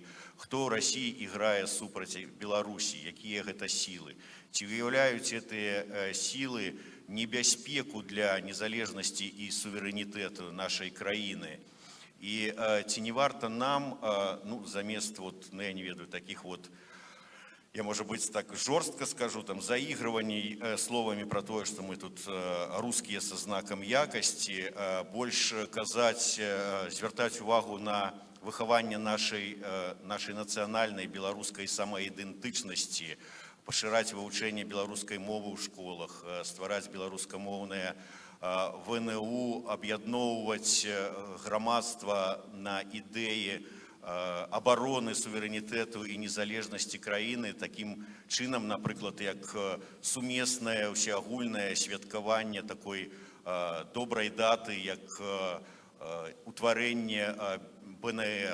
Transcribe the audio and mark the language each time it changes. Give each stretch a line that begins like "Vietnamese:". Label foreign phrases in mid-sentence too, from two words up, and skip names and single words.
Belarusian: Хто ў Расіі іграе супраць Беларусі, якія гэта сілы? Ці выяўляюць гэтыя сілы небяспеку для незалежнасці і суверэнітэту нашай краіны? І ці не варта нам, ну, замест, вот, ну, я не ведаю,
Russian: таких вот, я, может быть, так жорстко скажу, там, заигрываний словами про то, что мы тут русские со знаком якости,
Belarusian: больше казать, звертать увагу на выхаванне нашей нацыянальнай беларускай самаідэнтычнасці, пашыраць вывучэнне беларускай мовы ў школах, ствараць беларускамоўнае ВНУ, аб'ядноўваць грамадства на ідэі обороны суверэнітэту і незалежнасці краіны, такім чынам, напрыклад, як сумеснае усеагульнае святкаванне такой добрай даты, як утварэнне БНР.